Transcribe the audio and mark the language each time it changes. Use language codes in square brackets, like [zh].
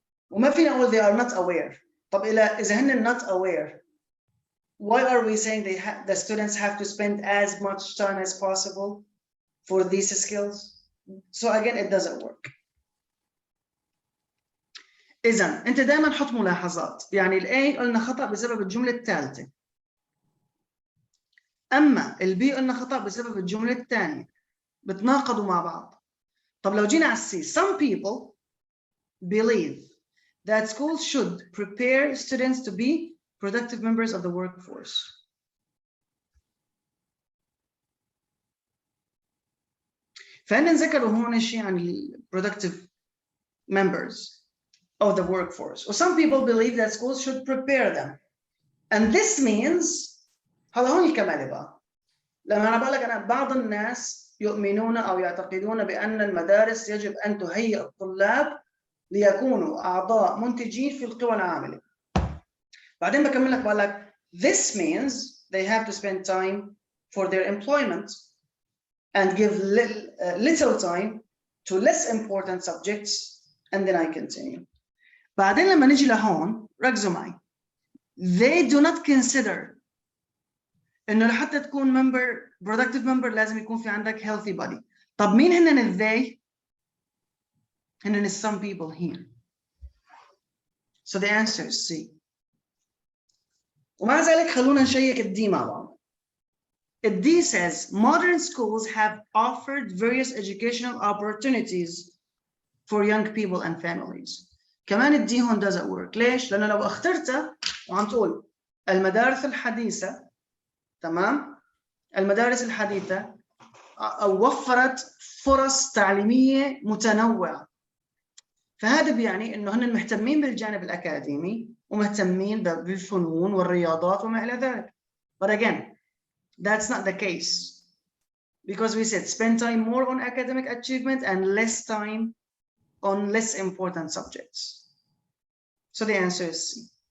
[ar] وما فينا نقول [en] they are not aware. [ar] طب إذا هن [en] not aware, why are we saying the students have to spend as much time as possible for these skills? So again, it doesn't work. [ar] إذا أنت دائما حط ملاحظات، يعني الA قلنا خطأ بسبب الجملة الثالثة، أما الB قلنا خطأ بسبب الجملة الثانية، بتناقضوا مع بعض. طب لو جينا على الC, [en] some people believe that schools should prepare students to be productive members of the workforce. [ar] فهنا ذكروا هون شيء عن [en] productive members of the workforce. Or some people believe that schools should prepare them. And this means [ar] هذا هون الكمال بقى. لما أنا بقول لك أنا بعض الناس يؤمنون أو يعتقدون بأن المدارس يجب أن تهيئ الطلاب ليكونوا أعضاء منتجين في القوى العاملة. بعدين بكمل لك بقول لك [en] this means they have to spend time for their employment and give little time to less important subjects, and then I continue. [ar] بعدين لما نجي لهون ركزوا معي. [en] They do not consider [ar] إنه لحتى تكون [en] member productive member [ar] لازم يكون في عندك [en] healthy body. [ar] طب مين هن they؟ هن [en] some people here. So the answer is C. [ar] ومع ذلك خلونا نشيك الدي مع بعض. [en] The D says modern schools have offered various educational opportunities for young people and families. [ar] كمان الدي هون [en] doesn't work. [ar] ليش؟ لأنه لو اخترتها وعم تقول المدارس الحديثة، تمام؟ المدارس الحديثة وفرت فرص تعليمية متنوعة. فهذا بيعني إنه هن مهتمين بالجانب الأكاديمي ومهتمين بالفنون والرياضات وما إلى ذلك. [en] But again, that's not the case, because we said spend time more on academic achievement and less time on less important subjects. So the answer is C.